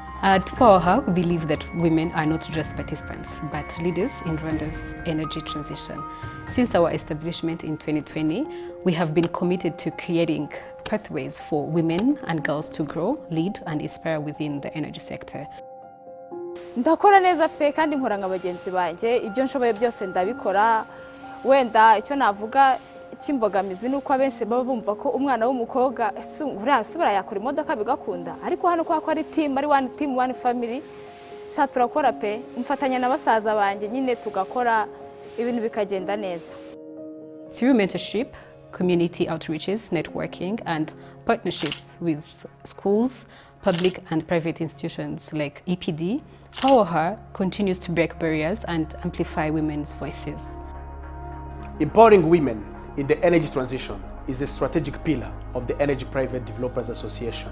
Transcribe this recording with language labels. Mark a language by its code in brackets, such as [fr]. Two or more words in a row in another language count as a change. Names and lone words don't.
[en] At Powerha, we believe that women are not just participants, but leaders in Rwanda's energy transition. Since our establishment in 2020, we have been committed to creating pathways for women and girls to grow, lead, and inspire within the energy sector. [rw] Ndakora neza pe kandi nkora nka bagenzi banjye ibyo nshoboye byose ndabikora wenda icyo navuga ikimbogamizi nuko abenshi baba bumva ko umwana w'umukobwa urasubira yakora imodoka bigakunda ariko hano kwa ari team ari [en] one team one family [rw] sha turakora pe mfatanya na basaza banjye nyine tugakora ibintu bikagenda neza. [en] Through mentorship, community outreaches, networking, and partnerships with schools, public and private institutions like EPD, Powerha continues to break barriers and amplify women's voices. Empowering women in the energy transition is a strategic pillar of the Energy Private Developers Association.